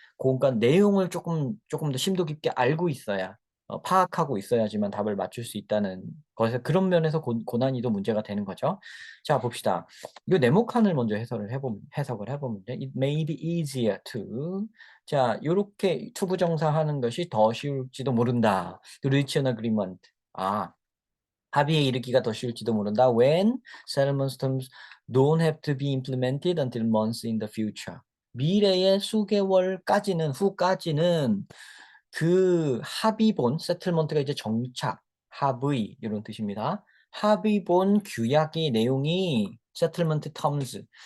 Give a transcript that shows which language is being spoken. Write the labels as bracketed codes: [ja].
[ko] 그러니까 내용을 쪼끔 더 심도 깊게 알고 있어야 파악하고 있어야지만 답을 맞출 수 있다는 것에서 그런 면에서 고난이도 문제가 되는 거죠. 자 봅시다. 요 네모칸을 먼저 해석을 해 보면요. [en] "It may be easier to" [ko] 자 요렇게 투부정사하는 것이 더 쉬울지도 모른다. [en] To reach an agreement. [ko] 아 합의에 이르기가 더 쉬울지도 모른다. [en] When settlement terms don't have to be implemented until months in the future. [ko] 미래의 수개월까지는 후까지는 그 합의본 settlement가 이제 정착, 합의 이런 뜻입니다. 합의본 규약의 내용이 settlement terms.